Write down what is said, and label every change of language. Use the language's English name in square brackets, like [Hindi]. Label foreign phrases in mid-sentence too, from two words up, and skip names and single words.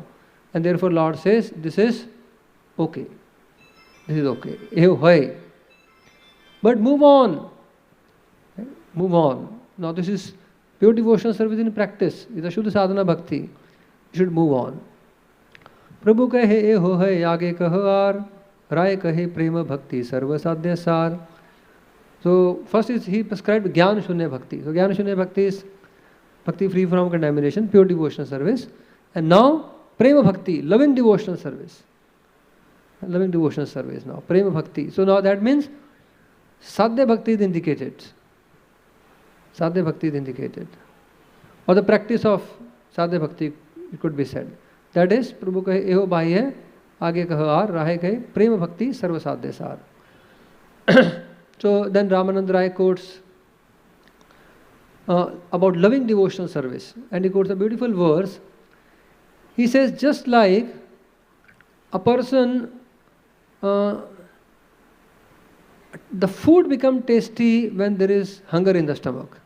[English] And therefore Lord says, this is okay. This is okay. [Bangla] এহো হয়. [English] But move on. Move on. Now this is pure devotional service in practice. It's a Shuddha Sadhana Bhakti. You should move on. [Bangla] প্রভু কহে এহো হয় আগে কহার, রায় কহে প্রেম ভক্তি সর্ব সাধ্য সার. [English] So first is he prescribed Jnana Shunya Bhakti. So Jnana Shunya Bhakti is bhakti free from contamination, pure devotional service. And now Prema Bhakti, loving devotional service. Loving devotional service now. Prema Bhakti. So now that means Sadhya Bhakti is indicated. Sadhya Bhakti is indicated. Or the practice of Sadhya Bhakti, it could be said. That is, [Bangla] প্রভু কহে, এহো ভাই হয়, আগে কহ আর, রহে কহে, প্রেম ভক্তি সর্ব সাধ্য সার. [English] So then Ramanand Rai quotes about loving devotional service. And he quotes a beautiful verse. He says, just like a person, the food becomes tasty when there is hunger in the stomach.